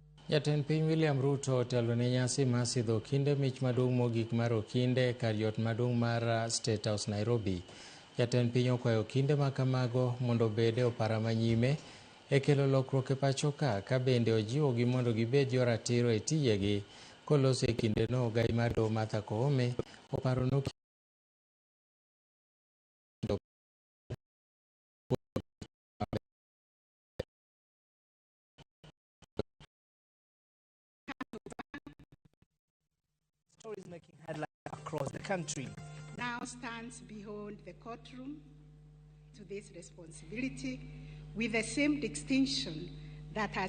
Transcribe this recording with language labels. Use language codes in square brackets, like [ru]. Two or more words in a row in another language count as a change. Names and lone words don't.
[luo] Jatend piny William Ruto otelone nyasi mar sidho okinde mich maduong' mogik mar okinde kar yot maduong' mar State House Nairobi. Jatend piny okwayo okinde ma kamago mondo obede opara manyime e kelo lokruok e pacho ka bende ojiwogi mondo gibed joratiro e tijegi. Koloso e kindeno, gai mar doho Martha Koome oparo [en] stories making headlines across the country. Now stands behind the courtroom to this responsibility with the same distinction that has